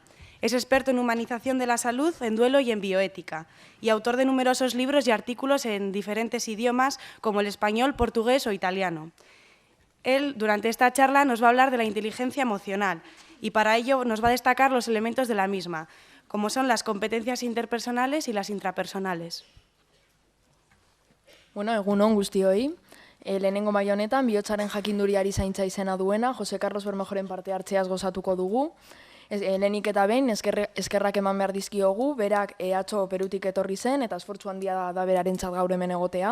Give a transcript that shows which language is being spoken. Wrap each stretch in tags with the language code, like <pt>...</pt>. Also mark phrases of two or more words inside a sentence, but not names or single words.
<es>Es experto en humanización de la salud, en duelo y en bioética, y autor de numerosos libros y artículos en diferentes idiomas como el español, portugués o italiano. Él, durante esta charla, nos va a hablar de la inteligencia emocional y para ello nos va a destacar los elementos de la misma, como son las competencias interpersonales y las intrapersonales.</es> <eu>Bueno, egun on guztioi. Lehenengo maila honetan, bihotzaren jakinduriari zaintza izena duena, Jose Carlos Bermejoren parte hartzeaz gozatuko dugu. Lehenik eta behin, eskerrak eman behar dizkiogu, berak atzo Perutik etorri zen, eta esfortzu handia da berarentzat gaur hemen egotea.</eu>